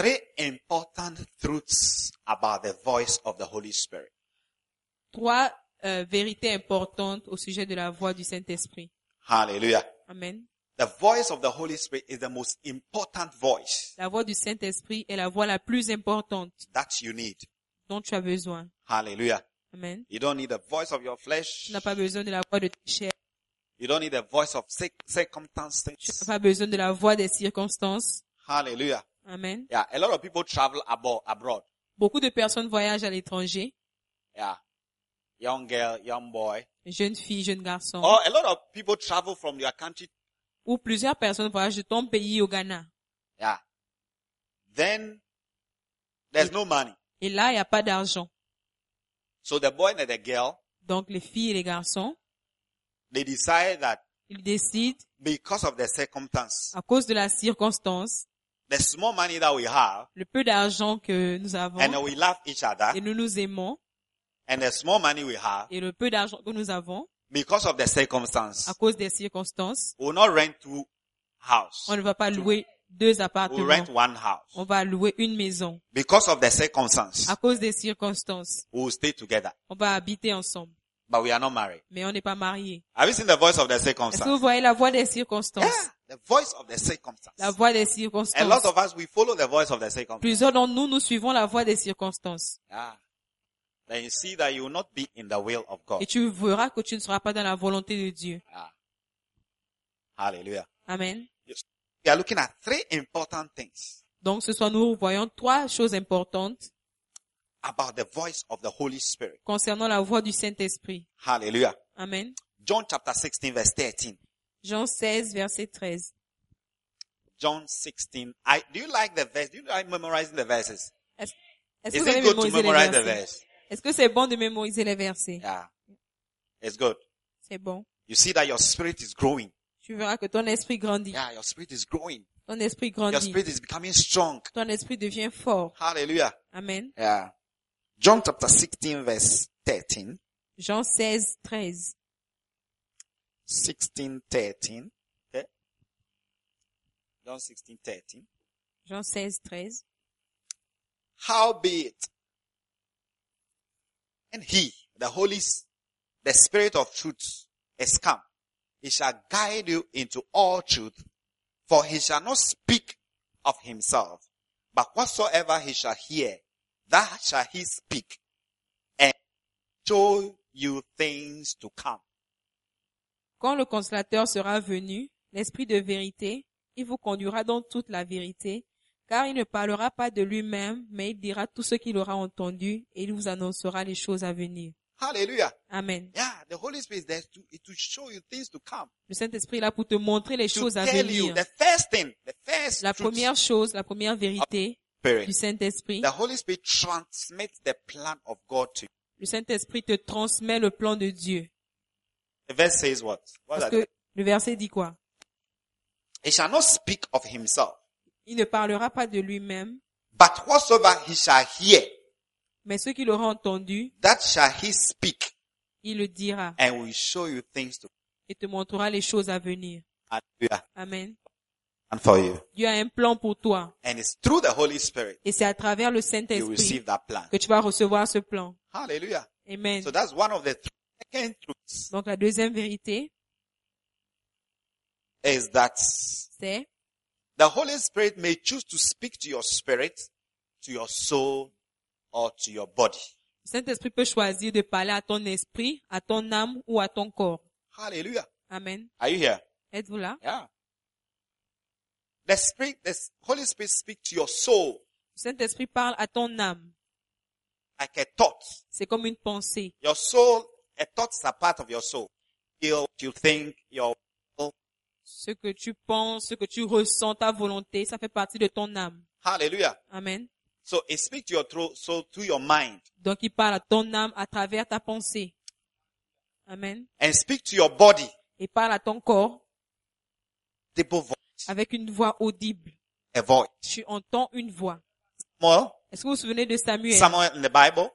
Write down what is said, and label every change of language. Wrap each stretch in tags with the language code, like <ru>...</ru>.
<en>Three important truths about the voice of the Holy Spirit.</en> <fr>Trois vérités importantes au sujet de la voix du Saint-Esprit.</fr> <en>Hallelujah. Amen. The voice of the Holy Spirit is the most important voice.</en> <fr>La voix du Saint-Esprit est la voix la plus importante.</fr> <en>That you need.</en> <fr>Dont tu as besoin.</fr> <en>Hallelujah. Amen. You don't need the voice of your flesh.</en> <fr>Tu n'as pas besoin de la voix de ta chair.</fr> <en>You don't need the voice of circumstances.</en> <fr>Tu n'as pas besoin de la voix des circonstances.</fr> <en>Hallelujah. Amen. Yeah, a lot of people travel abroad.</en> <fr>Beaucoup de personnes voyagent à l'étranger.</fr> <en>Yeah. Young girl, young boy.</en> <fr>Jeune fille, jeune garçon.</fr> <en>Or a lot of people travel from your country.</en> <fr>Ou plusieurs personnes voyagent de ton pays au Ghana.</fr> <en>Yeah. Then there's no money.</en> <fr>Et là, il y a pas d'argent.</fr> <en>So the boy and the girl.</en> <fr>Donc les filles et les garçons.</fr> <en>They decide that.</en> <fr>Ils décident.</fr> <en>Because of the circumstance.</en> <fr>À cause de la circonstance.</fr> <en>The small money that we have.</en> <fr>Le peu d'argent que nous avons.</fr> <en>And we love each other.</en> <fr>Et nous nous aimons.</fr> <en>And the small money we have.</en> <fr>Et le peu d'argent que nous avons.</fr> <en>Because of the circumstance.</en> <fr>À cause des circonstances.</fr> <en>We will not rent two houses.</en> <fr>On ne va pas louer deux appartements.</fr> <en>We'll rent one house.</en> <fr>On va louer une maison.</fr> <en>Because of the circumstances.</en> <fr>À cause des circonstances.</fr> <en>We'll stay together.</en> <fr>On va habiter ensemble.</fr> <en>But we are not married.</en> <fr>Mais on n'est pas marié.</fr> <en>Have you seen the voice of the circumstances?</en> <fr>Est-ce que vous voyez la voix des circonstances?</fr> <en>Yeah, the voice of the circumstances.</en> <fr>La voix des circonstances.</fr> <en>A lot of us, we follow the voice of the circumstances.</en> <fr>Plusieurs d'entre nous, nous suivons la voix des circonstances.</fr> <en>Yeah. Then you see that you will not be in the will of God.</en> <fr>Et tu verras que tu ne seras pas dans la volonté de Dieu.</fr> <en>Yeah. Hallelujah. Amen. We are looking at three important things.</en> <fr>Donc ce soir nous voyons trois choses importantes.</fr> <en>About the voice of the Holy Spirit.</en> <fr>Concernant la voix du Saint-Esprit.</fr> <en>Hallelujah. Amen. John chapter 16 verse 13.</en> <fr>Jean 16 verset 13.</fr> <en>John 16. Do you like the verse? Do you like memorizing the verses?</en> <fr>Est-ce que c'est bon de mémoriser les versets?</fr> <en>Yeah. It's good.</en> <fr>C'est bon.</fr> <en>You see that your spirit is growing.</en> <fr>Tu verras que ton esprit grandit.</fr> <en>Yeah, your spirit is growing.</en> <fr>Ton esprit grandit.</fr> <en>Your spirit is becoming strong.</en> <fr>Ton esprit devient fort.</fr> <en>Hallelujah. Amen. Yeah. John chapter 16 verse 13.</en> <fr>Jean 16, 13.</fr> <en>16, 13. Okay. John 16, 13.</en> <fr>Jean 16, 13.</fr> <en>How be it? And he, the Holy, the Spirit of truth, is come. He shall guide you into all truth, for he shall not speak of himself, but whatsoever he shall hear, that shall he speak, and show you things to come.</en> <fr>Quand le consolateur sera venu, l'esprit de vérité, il vous conduira dans toute la vérité, car il ne parlera pas de lui-même, mais il dira tout ce qu'il aura entendu, et il vous annoncera les choses à venir.</fr> <en>Hallelujah. Amen. Yeah, the Holy Spirit is there to show you things to come.</en> <fr>Le Saint-Esprit est là pour te montrer les choses à venir.</fr> <en>To tell you the first thing, the first truth.</en> <fr>La première chose, la première vérité du Saint-Esprit.</fr> <en>The Holy Spirit transmits the plan of God to you.</en> <fr>Le Saint-Esprit te transmet le plan de Dieu.</fr> <en>The verse says what?</en> <fr>Parce que le verset dit quoi?</fr> <en>He shall not speak of himself.</en> <fr>Il ne parlera pas de lui-même.</fr> <en>But whatsoever he shall hear.</en> <fr>Mais ce qu'il aura entendu,</fr> <en>that shall he speak,</en> <fr>il le dira.</fr> <en>And will show you things to</en> <fr>et te montrera les choses à venir. Amen.</fr> <en>And for you.</en> <fr>Dieu a un plan pour toi.</fr> <en>And it's through the Holy Spirit,</en> <fr>et c'est à travers le Saint-Esprit</fr> <en>you receive that plan.</en> <fr>Que tu vas recevoir ce plan.</fr> <en>Hallelujah. Amen. So that's one of the second truths.</en> <fr>Donc la deuxième vérité,</fr> <en>is that</en> <fr>c'est</fr> <en>the Holy Spirit may choose to speak to your spirit, to your soul, or to your body.</en> <fr>Le Saint-Esprit peut choisir de parler à ton esprit, à ton âme ou à ton corps.</fr> <en>Hallelujah. Amen. Are you here?</en> <fr>Êtes-vous là?</fr> <en>Yeah. The Spirit, the Holy Spirit speaks to your soul.</en> <fr>Le Saint-Esprit parle à ton âme.</fr> <en>Like a thought.</en> <fr>C'est comme une pensée.</fr> <en>Your soul, a thought is a part of your soul. Feel, you think, your</en> <fr>ce que tu penses, ce que tu ressens, ta volonté, ça fait partie de ton âme.</fr> <en>Hallelujah. Amen. So it speaks to your soul through your mind.</en> <fr>Donc il parle à ton âme à travers ta pensée.</fr> <en>Amen. And speak to your body.</en> <fr>Et parle à ton corps. De beaux voix. Avec une voix audible.</fr> <en>A voice.</en> <fr>Tu entends une voix.</fr> <en>Samuel.</en> <fr>Est-ce que vous vous souvenez de Samuel?</fr> <en>Samuel in the Bible.</en>